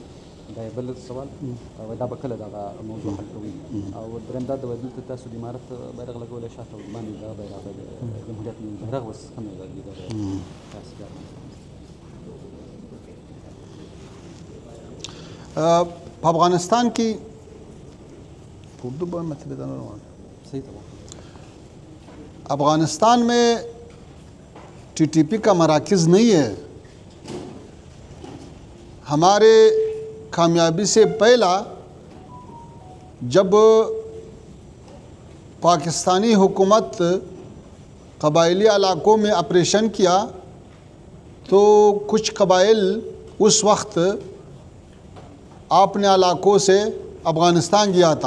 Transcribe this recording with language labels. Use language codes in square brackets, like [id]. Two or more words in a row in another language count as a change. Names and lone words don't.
[ps] دا یې بل سوال، دا به کله دغه موضوع حل کوي؟ او درېیم دا د دلته تاسو د امارت بیرغ لګولی شاته باندې دغه بیرغ د جمهوریت بیرغ اوس هم د دغه [ur] افغانستان کی افغانستان میں ٹی ٹی پی کا مراکز نہیں ہے، ہمارے کامیابی سے پہلا جب پاکستانی حکومت قبائلی علاقوں میں آپریشن کیا تو کچھ قبائل اس وقت اپنے علاقوں سے افغانستان گیا تھا.